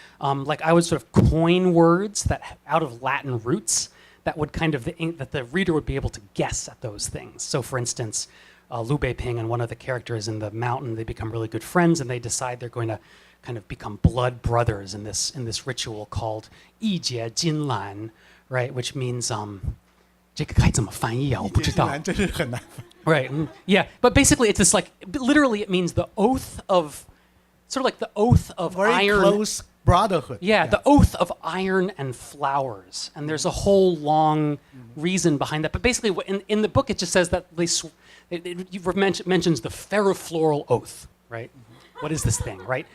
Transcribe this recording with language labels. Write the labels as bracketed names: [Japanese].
[English] Like I would sort of coin words that out of Latin roots that would kind of that the reader would be able to guess at those things. So for instance, Liu Beiping and one of the characters in the mountain, they become really good friends, and they decide they're going to kind of become blood brothers in this ritual called 义结金兰, right? Which means [Chinese] 这个该怎么翻译啊？我不知道。真是很难。 [English] Right. Yeah. But basically, it's this like literally it means the oath of sort of like the oath of Very iron. close brotherhood. Yeah, the oath of iron and flowers, and there's a whole long reason behind that. But basically, in the book, it just says that it mentions the ferrofloral oath, right? What is this thing, right?